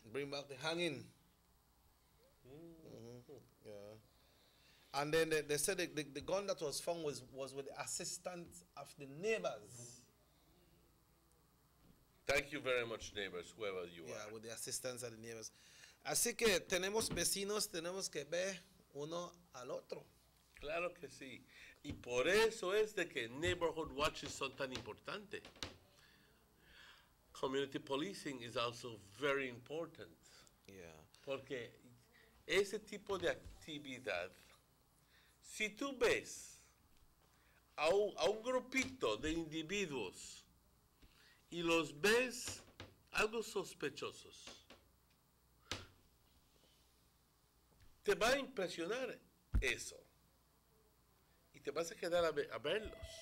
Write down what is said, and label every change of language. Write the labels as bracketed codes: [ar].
[en] Bring back the hanging. Mm-hmm. Yeah. And then they said the gun that was found was with the assistance of the neighbors. Thank you very much, neighbors, whoever you Yeah, are. with the assistance of the neighbors. [es] Así que tenemos vecinos, tenemos que ver uno al otro. Claro que sí. Y por eso es de que [en] neighborhood watches [es] son tan importantes. [en] Community policing is also very important. Yeah. [es] Porque ese tipo de actividad, si tú ves a un grupito de individuos y los ves algo sospechosos, te va a impresionar eso y te vas a quedar a verlos.